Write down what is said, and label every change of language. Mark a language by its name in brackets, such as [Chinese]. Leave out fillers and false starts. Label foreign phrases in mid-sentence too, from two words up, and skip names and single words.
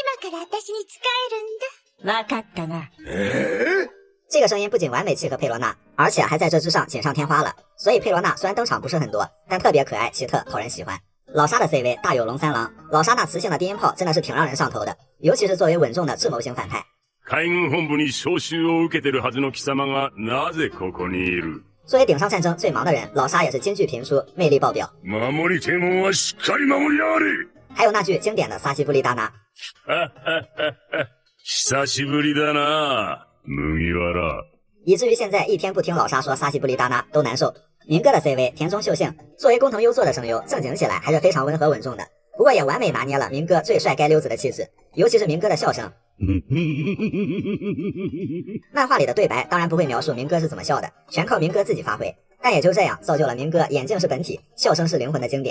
[Chinese] 这个声音不仅完美契合佩罗娜，而且还在这之上锦上添花了。所以佩罗娜虽然登场不是很多，但特别可爱奇特，讨人喜欢。老沙的 CV 大有龙三郎，老沙那磁性的低音炮真的是挺让人上头的，尤其是作为稳重的智谋型反派。 [Japanese] 海軍本部に召集を受けてるはずの貴様がなぜここにいる？ [Chinese] 作为顶上战争最忙的人，老沙也是金句频出，魅力爆表。 [Japanese] 守りて門はしっかり守りやがれ。 [Chinese] 还有那句经典的 [Japanese] 撒西布利达拿。久しぶりだな，麦わら。 [Chinese] 以至于现在一天不听老沙说 [Japanese] 撒西布利达拿 [Chinese] 都难受。民歌的 CV 田中秀幸，作为工藤优作的声优，正经起来还是非常温和稳重的，不过也完美拿捏了民歌最帅该溜子的气质，尤其是民歌的笑声。漫画里的对白当然不会描述民歌是怎么笑的，全靠民歌自己发挥，但也就这样造就了民歌眼镜是本体，笑声是灵魂的经典。